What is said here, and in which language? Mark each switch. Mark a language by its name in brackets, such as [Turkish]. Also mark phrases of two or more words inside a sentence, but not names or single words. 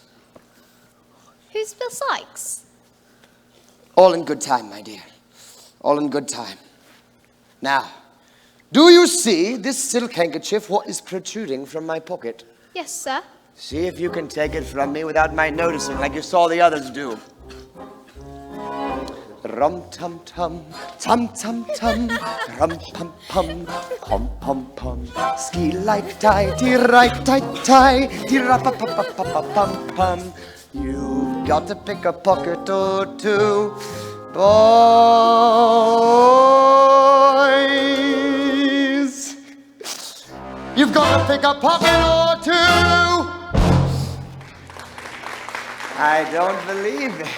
[English] Who's Bill Sykes? All in good time, my dear. All in good time. Now, do you see this silk handkerchief, what is protruding from my pocket? Yes, sir. See if you can take it from me without my noticing, like you saw the others do. Rum-tum-tum, tum-tum-tum, rum-pum-pum, pum-pum-pum, ski-like-tie, dee-right-tie-tie, dee-ra-pa-pa-pa-pa-pum-pum. You've got to pick a pocket or two, boys. You've got to pick a pocket or two. I don't believe it.